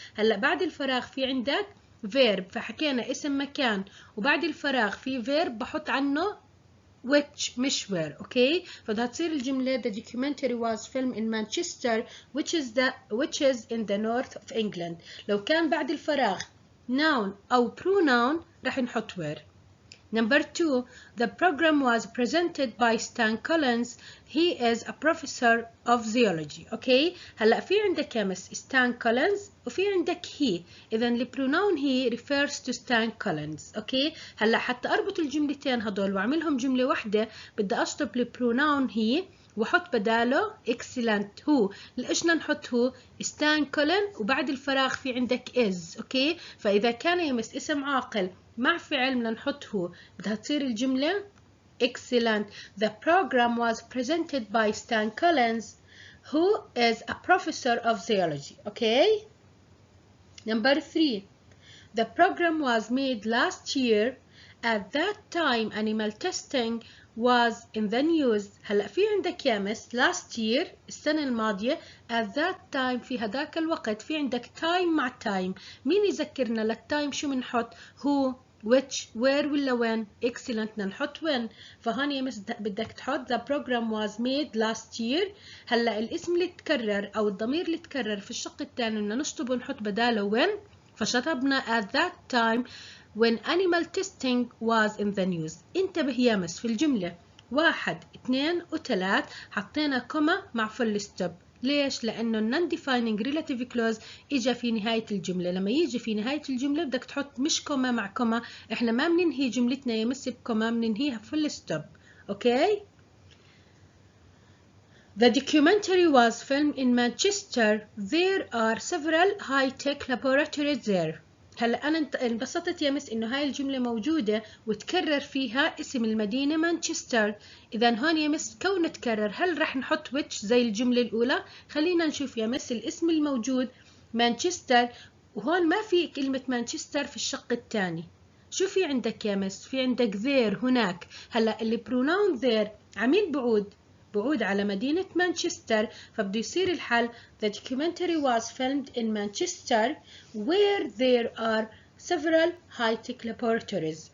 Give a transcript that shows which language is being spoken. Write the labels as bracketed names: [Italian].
[Arabic] هلا بعد الفراغ في عندك verb، فحكينا اسم مكان وبعد الفراغ في verb بحط عنه which مش where. اوكي، فبدها تصير الجملة [English] the documentary was filmed in Manchester which is in the north of England. [Arabic] لو كان بعد الفراغ noun أو pronoun رح نحط where. [English] Number 2, the program was presented by Stan Collins. He is a professor of zoology. [Arabic] Okay, هلا في عندك يا مس Stan Collins وفي عندك he. إذا البرونون he refers to Stan Collins. Okay، هلا حتى أربط الجملتين هدول وأعملهم جملة واحدة بدي أشطب البرونون he وحط بداله excellent who. ليش نحط هو؟ Stan Collins وبعد الفراغ في عندك is. اوكي، فإذا كان يا مس اسم عاقل مع فعل بدنا نحط هو، بدها تصير الجملة excellent. [English] The program was presented by Stan Collins who is a professor of zoology. Okay, number 3, the program was made last year. At that time animal testing was in the news. [Arabic] هلا في عندك يا مس last year السنة الماضية [English] at that time [Arabic] في هداك الوقت في عندك time مع time. مين يذكرنا للتايم شو بنحط؟ who which where ولا when؟ excellent نحط when. فهون يا مس بدك تحط [English] the program was made last year. [Arabic] هلا الاسم اللي تكرر او الضمير اللي تكرر في الشق الثاني بدنا نشطبه ونحط بداله when. [English] فشطبنا at that time when animal testing was in the news. [Arabic] انتبه يا مس في الجملة 1 2 و3 حطينا كوما مع full stop. ليش؟ لأنه non-defining relative clause إجا في نهاية الجملة. لما يجي في نهاية الجملة بدك تحط مش كوما مع كوما. إحنا ما بننهي جملتنا يا مس بكوما، بننهيها full stop. [English] Okay? The documentary was filmed in Manchester. There are several high-tech laboratories there. [Arabic] هلا أنا انبسطت يا مس إنه هاي الجملة موجودة وتكرر فيها اسم المدينة مانشستر. إذا هون يا مس كون تكرر هل رح نحط which زي الجملة الأولى؟ خلينا نشوف يا مس الاسم الموجود مانشستر، وهون ما في كلمة مانشستر في الشق الثاني. شو في عندك يا مس؟ في عندك there هناك. هلا اللي [English] pronoun there [Arabic] عميل بعود على مدينة مانشستر، فبده يصير الحل [English] The documentary was filmed in Manchester where there are several high-tech laboratories.